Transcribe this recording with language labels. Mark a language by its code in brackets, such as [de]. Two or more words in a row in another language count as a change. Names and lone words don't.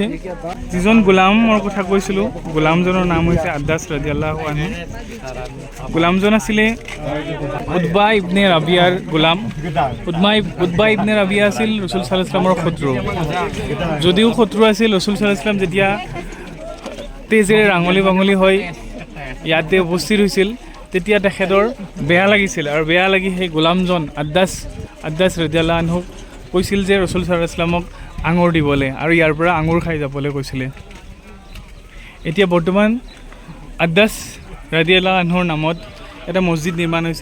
[as] যিজন গোলামৰ কথা কৈছিলোঁ, গোলামজনৰ নাম হৈছে আদ্দাছ [ar] رضي الله عنه. [as] গোলামজন আছিলে উতবা ইবনে ৰাবিয়াৰ গোলাম। উতবা ইবনে ৰাবিয়া আছিল ৰসুল [ar] صلى الله عليه وسلم [as] শত্ৰু। যদিও শত্ৰু আছিল, ৰসুল [ar] صلى الله عليه وسلم [as] যেতিয়া তেজেৰে ৰাঙলী বাঙলী হৈ ইয়াতে উপস্থিত হৈছিল, তেতিয়া তেখেতৰ বেয়া লাগিছিল। আৰু বেয়া লাগি সেই গোলামজন আদ্দাছ [ar] رضي الله عنه [as] কৈছিল যে ৰসুল [ar] صلى الله عليه وسلم [as] আঙুৰ দিবলৈ আৰু ইয়াৰ পৰা আঙুৰ খাই যাবলৈ কৈছিলে। এতিয়া বৰ্তমান আদ্দাছ [ar] رضي الله عنه [as] নামত এটা মছজিদ নিৰ্মাণ হৈছে।